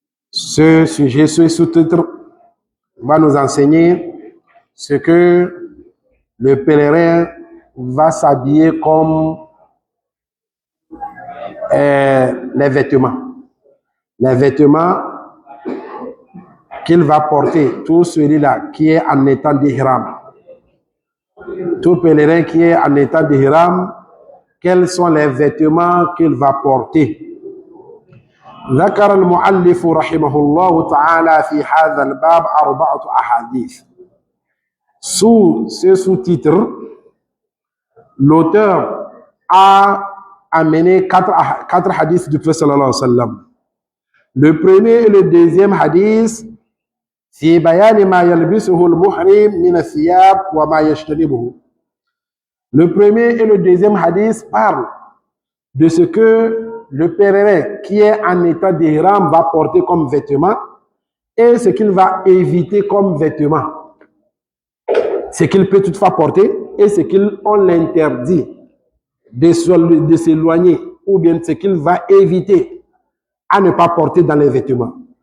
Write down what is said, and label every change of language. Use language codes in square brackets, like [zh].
[fr] Ce sujet, ce sous-titre va nous enseigner ce que le pèlerin va s'habiller comme les vêtements. Les vêtements qu'il va porter, tout celui-là qui est en état d'ihram. Tout pèlerin qui est en état d'ihram, quels sont les vêtements qu'il va porter. [ar] ذكر المؤلف رحمه الله تعالى في هذا الباب 4 أحاديث. [fr] Sous ce sous-titre, l'auteur a amené 4 hadiths du prophète sallallahu alayhi wa sallam. Le premier et le deuxième hadith, [ar] في بيان ما يلبسه المحرم من الثياب وما يجتنبه. [fr] Le premier et le deuxième hadith parlent de ce que le pèlerin qui est en état d'ihram va porter comme vêtement et ce qu'il va éviter comme vêtement. Ce qu'il peut toutefois porter et ce qu'on l'interdit de s'éloigner ou bien ce qu'il va éviter à ne pas porter dans les vêtements.